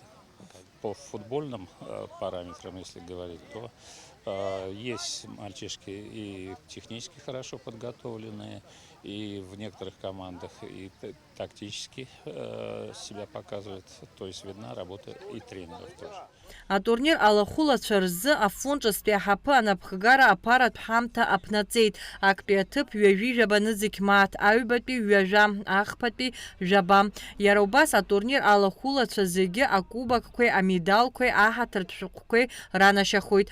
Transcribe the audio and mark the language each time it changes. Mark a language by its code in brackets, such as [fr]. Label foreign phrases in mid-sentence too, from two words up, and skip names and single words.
[ru] По футбольным параметрам, если говорить, то есть мальчишки и технически хорошо подготовленные, и в некоторых командах и тактически себя показывают. То есть видна работа и тренеров тоже. [ab] Атурнир алахәылацәа рзы афонҿыстәи аҳаԥы анапхгара аԥаратә ҳамҭа аԥнаҵеит. Актәи аҭыԥ ҩажәижәаба нызықь мааҭ, аҩбатәи ҩажәа, ахԥатәи жәаба. Иара убас атурнир алахәылацәа зегьы акубакқәеи, амедалқәеи, аҳаҭыртә шәҟәқәеи ранашьахоит.